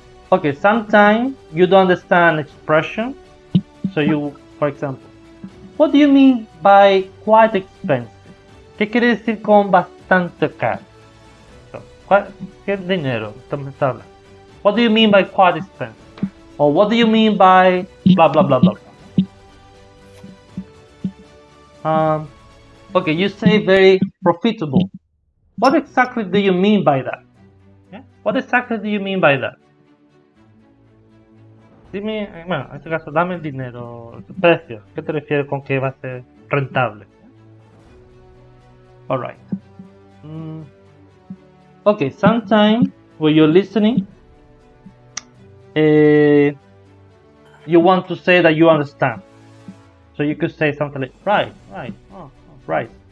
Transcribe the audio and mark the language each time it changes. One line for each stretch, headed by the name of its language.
English: Okay, sometimes you don't understand expression. So you, for example, what do you mean by quite expensive?
Spanish: ¿Qué quiere decir con bastante caro? ¿Qué dinero estamos hablando?
English: What do you mean by quite expensive? Or what do you mean by blah blah blah blah? Okay, you say very profitable. What exactly do you mean by that? Yeah? What exactly do you mean by that?
Spanish: Dime, bueno, en este caso, dame el dinero, el precio. ¿Qué te refieres con que va a ser rentable?
English: Alright. Okay, sometimes when you're listening, you want to say that you understand. So you could say something like, right, oh, right.